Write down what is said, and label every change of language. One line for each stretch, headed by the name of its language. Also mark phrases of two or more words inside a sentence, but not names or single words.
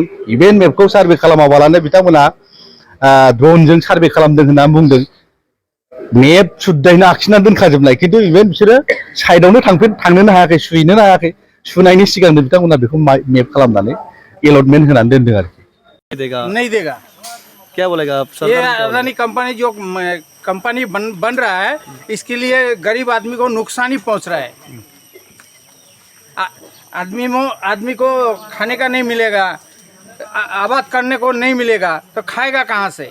Bodo: इभेन मेपखौ सार्भे खालामाबालानो बिथांमोना ड्रनजों सार्भे खालामदों होननानै बुंदों। मेप सुद्दायैनो आखिनानै दोनखाजोबनाय, खिन्थु इभेन बिसोरो साइडआवनो थांनोनो हायाखै, सुहैनोनो हायाखै। सुनायनि सिगांनो बिथांमोना बेखौ मेप खालामनानै एलटमेन्ट होनानै दोनदों आरोखि।
Hindi: नहीं देगा। क्या बोलेगा आप? ये अदानी कंपनी जो कंपनी बन रहा है इसके लिए गरीब आदमी को नुकसान ही पहुंच रहा है। आदमी को खाने का नहीं मिलेगा, आबाद करने को नहीं मिलेगा, तो खाएगा कहाँ से?